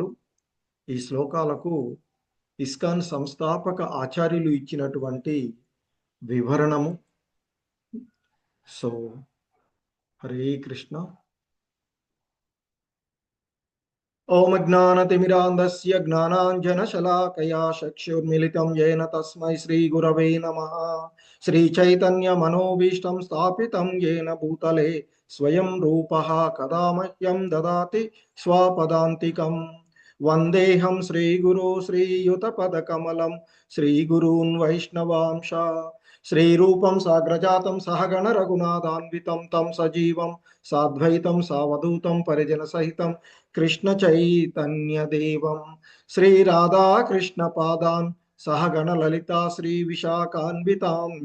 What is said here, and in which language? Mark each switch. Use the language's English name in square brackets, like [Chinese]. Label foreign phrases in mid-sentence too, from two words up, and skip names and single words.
[Telugu] ఈ శ్లోకాలకు ఇస్కాన్ సంస్థాపక ఆచార్యులు ఇచ్చినటువంటి వివరణము. సో హరే కృష్ణ. [Sanskrit] ఓం జ్ఞానతిమిరాంధస్య జ్ఞానాంజనశలాకయా చక్షుర్మిలితం येन తస్మై శ్రీగురవే నమః. శ్రీచైతన్యమనోభీష్టం స్థాపితం येन భూతలే స్వయం రూపః కదా మహ్యం దదాతి స్వపదాంతికం. వందేహం శ్రీగురు శ్రీయుతపదకమలం శ్రీగురూన్ వైష్ణవాంశ. శ్రీరూపం సాగ్రజాతం సహగణ రఘునాథాన్వితం తం సజీవం సాద్వైతం సావధూతం పరిజన సహితం కృష్ణ చైతన్య దేవం శ్రీ రాధా కృష్ణ పాదాన్ సహగణ లలితా శ్రీ విశాఖాన్వితాంశ.